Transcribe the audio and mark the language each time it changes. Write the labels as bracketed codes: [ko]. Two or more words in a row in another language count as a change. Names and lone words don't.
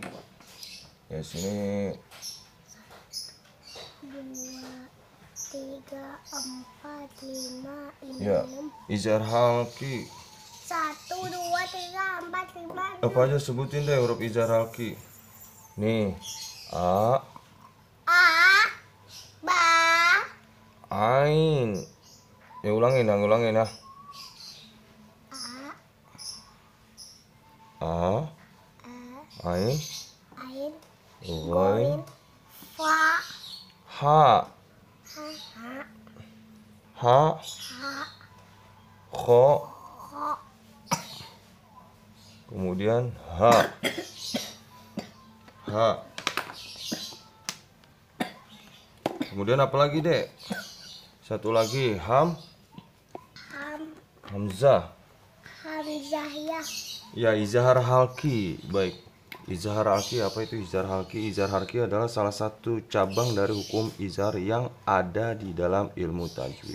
[id] Ya sini 2, 3, 4, 5, ya 6. [ar] إظهار حلقي. [id] 1, 2, 3, 4, 5. Apa aja sebutin deh huruf [ar] إظهار حلقي. [id] Nih a, A, ba, ain. Ya ulangin ya. A, A, ain, ain, ghain, fa, ha, ha, ha, ha, kho, kho, kemudian ha, ha. Kemudian apa lagi, Dek? Satu lagi, ham, hamzah. hamzah ya. Ya, [ar] إظهار حلقي. [id] Baik. [ar] إظهار حلقي, [id] apa itu [ar] إظهار حلقي? إظهار حلقي [id] adalah salah satu cabang dari hukum izhar yang ada di dalam ilmu tajwid.